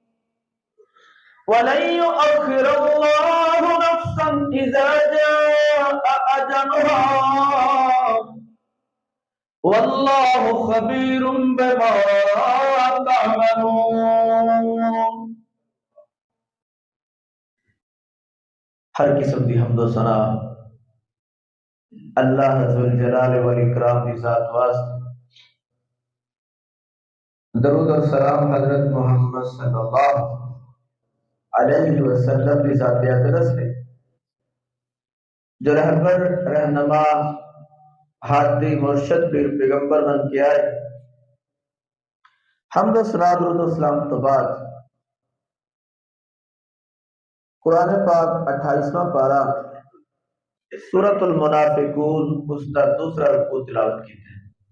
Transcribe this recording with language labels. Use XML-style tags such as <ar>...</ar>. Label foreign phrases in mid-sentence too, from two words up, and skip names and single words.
<ar>ولن يؤخر الله نفسا إذا جاء أجلها والله خبير بما تعملون.</ar> <pa>ہر قسم کی حمدو ثنا اللہ ذوالجلال والاکرام دی ذات واسطے</pa> <ur>درود اور سلام حضرت محمد صلی اللہ علیہ وسلم کی ذات اقدس ہے جو رہبر رہنما ہادی مرشد پیر پیغمبر بن کے آئے. حمد و ثنا درود و سلام تو بعد قرآن پاک 28واں پارہ سورۃ المنافقون اس کا دوسرا رکوع تلاوت کی ہے.</ur>